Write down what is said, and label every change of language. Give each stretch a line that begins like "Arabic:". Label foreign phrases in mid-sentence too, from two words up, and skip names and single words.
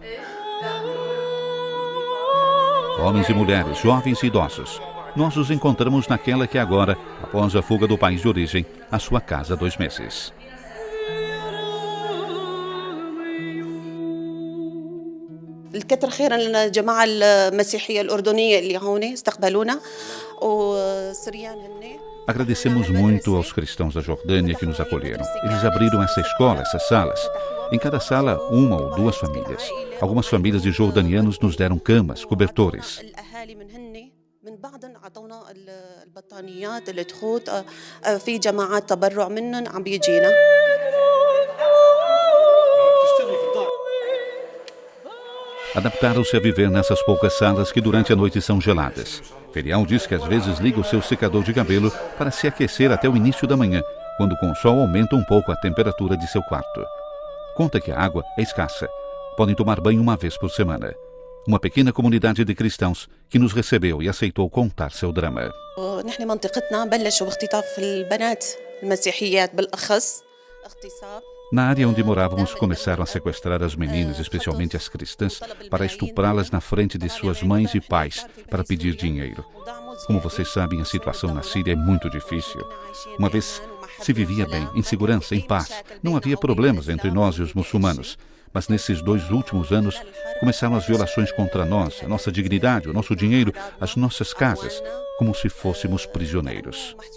Portuguese: Homens e mulheres, jovens e idosos. Nós os encontramos naquela que agora, após a fuga do país de origem, a sua casa há 2 meses.
Arabic: الكتر خيرا لنا الجماعة المسيحية الأردنية اللي هون استقبلونا وسريان هن.
Portuguese: Agradecemos muito aos cristãos da Jordânia que nos acolheram. Eles abriram essa escola, essas salas. Em cada sala, uma ou duas famílias. Algumas famílias de jordanianos nos deram camas, cobertores.
Arabic: من بعضهم عطونا البطانيات التخوت في جماعات تبرع منهم عم بيجينا.
Portuguese: Adaptaram-se a viver nessas poucas salas que durante a noite são geladas. Ferial diz que às vezes liga o seu secador de cabelo para se aquecer até o início da manhã, quando com o sol aumenta um pouco a temperatura de seu quarto. Conta que a água é escassa. Podem tomar banho uma vez por semana. Uma pequena comunidade de cristãos que nos recebeu e aceitou contar seu drama.
Arabic: نحن منطقتنا بلشوا باختطاف البنات المسيحيات بالأخص اغتصاب.
Portuguese: Na área onde morávamos, começaram a sequestrar as meninas, especialmente as cristãs, para estuprá-las na frente de suas mães e pais, para pedir dinheiro. Como vocês sabem, a situação na Síria é muito difícil. Uma vez se vivia bem, em segurança, em paz. Não havia problemas entre nós e os muçulmanos. Mas nesses 2 últimos anos, começaram as violações contra nós, a nossa dignidade, o nosso dinheiro, as nossas casas, como se fôssemos prisioneiros.